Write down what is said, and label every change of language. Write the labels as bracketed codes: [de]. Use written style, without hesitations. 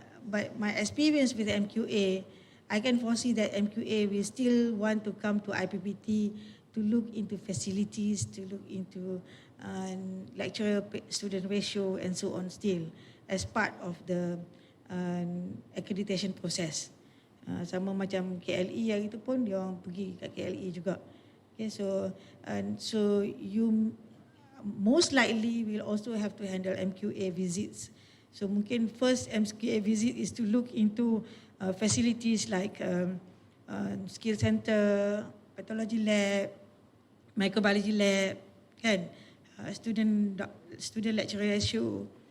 [en] But my experience with MQA, I can foresee that MQA will still want to come to IPPT to look into facilities, to look into lecturer-student ratio and so on still as part of the accreditation process. [ms] Sama macam KLE yang itu pun dia orang pergi kat KLE juga. [en] Okay, so you most likely will also have to handle MQA visits. So mungkin first MQA visit is to look into facilities like skill center, pathology lab, microbiology lab, kan, student lecturer ratio.